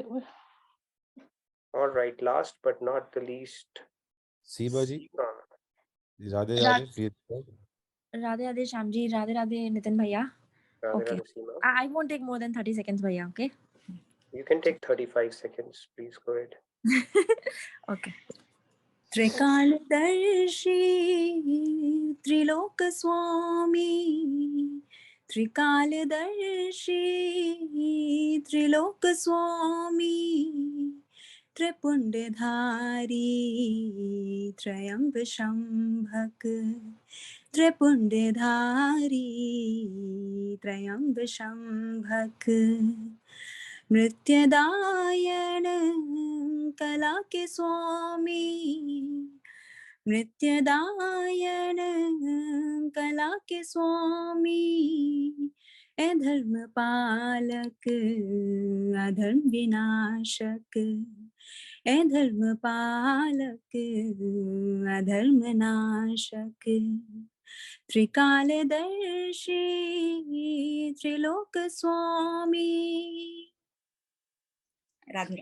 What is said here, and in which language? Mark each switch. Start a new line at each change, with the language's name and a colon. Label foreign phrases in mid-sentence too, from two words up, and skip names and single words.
English: All right, last but not the least, Seema ji, Seema. Radhe Radhe, please. Radhe Radhe Shamji, Radhe Radhe Nitin Bhaiya. Radhe Okay. Radhe, Seema. I won't take more than 30 seconds, Bhaiya, okay? You can take 35 seconds. Please go ahead.
Hindi: Okay. त्रिकालदर्शी त्रिलोक स्वामी त्रिकालदर्शी त्रिलोक स्वामी त्रिपुंडधारी त्र्यंब शंभक त्रिपुंडधारी त्र्यंब शंभक मृत्युदायण कला के स्वामी मृत्युदायण कला के स्वामी ए धर्म पालक अधर्म विनाशक ए धर्म पालक अधर्म नाशक त्रिकालदर्शी त्रिलोक स्वामी Radhe.